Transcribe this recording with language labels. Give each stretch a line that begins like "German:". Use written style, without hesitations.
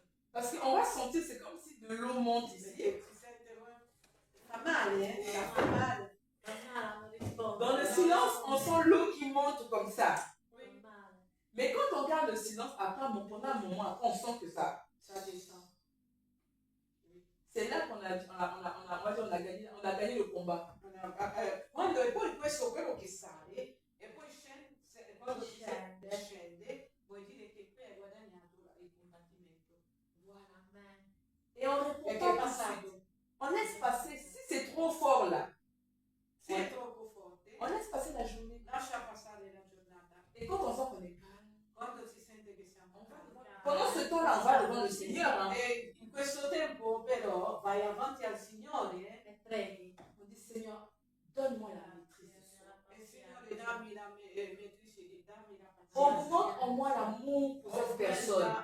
French: Parce qu'on va sentir, c'est comme si de l'eau monte ici.
Italian: Perché si sente fa male, fa male. Non rispondo.
French: Dans le silence, on sent l'eau qui monte comme ça.
Italian: Fa male.
French: Mais quand on garde le silence, après, pendant un moment, après, on sent que ça descend. c'est là qu'on on a gagné le combat.
Italian: Quando e poi questo quello che sale e poi scende, quando scende vuol dire che qui hai guadagnato il combattimento.
French: Voilà, amen. Et on répond
Italian: Perché è
French: tout de suite.
Italian: passato.
French: On laisse passer. Si c'est trop fort là,
Italian: Se è troppo forte,
French: on laisse passer la journée.
Italian: lascia passare la giornata.
French: Et quand on sent qu'on est calme,
Italian: Quando si sente che siamo
French: pendant ce temps-là, on va devant le Seigneur. Hein.
Italian: E in questo tempo però vai avanti al Signore E preghi.
French: On dit Seigneur, donne-moi la maîtrise ce soir.
Italian: e il Signore dammi la maîtrise, dammi la pazienza.
French: Augmente en moi l'amour pour cette personne.